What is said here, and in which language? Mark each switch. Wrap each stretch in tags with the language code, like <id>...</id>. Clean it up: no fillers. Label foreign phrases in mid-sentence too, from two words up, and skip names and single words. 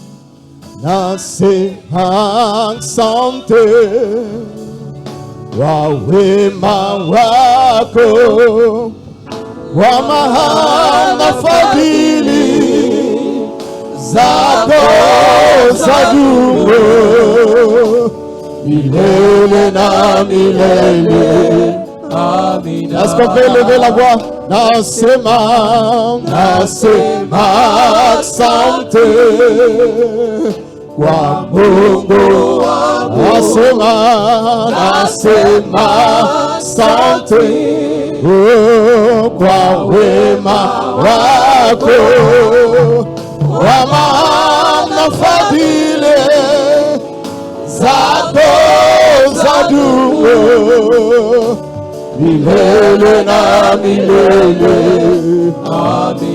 <sw>nasema asante wa wema wako, wa maana fadhili zako zadumu milele na milele. Amen.</sw> <fr>Est-ce qu'on peut lever la voix?</fr> <sw>Nasema asante kwa Mungu, nasema asante kwa wema wako, wa maana fadhili zako zadumu milele na milele.</sw>